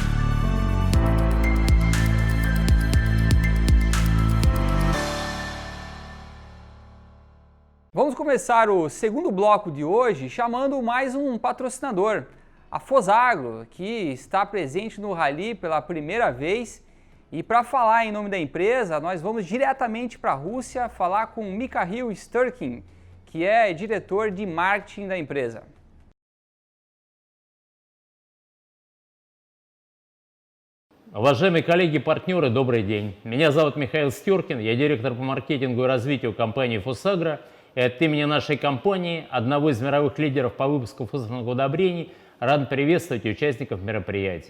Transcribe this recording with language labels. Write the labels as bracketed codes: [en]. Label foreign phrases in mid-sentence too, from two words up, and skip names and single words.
[pt] Vamos começar o segundo bloco de hoje chamando mais um patrocinador, a Fosagro, que está presente no Rally pela primeira vez. E para falar em nome da empresa, nós vamos diretamente para a Rússia falar com Mikhail Sturkin, que é diretor de marketing da empresa. [ru] Уважаемые коллеги и партнеры, добрый день. Меня зовут Михаил Стёркин, я директор по маркетингу и развитию компании «Фосагро». И от имени нашей компании, одного из мировых лидеров по выпуску фосфорных удобрений, рад приветствовать участников мероприятия.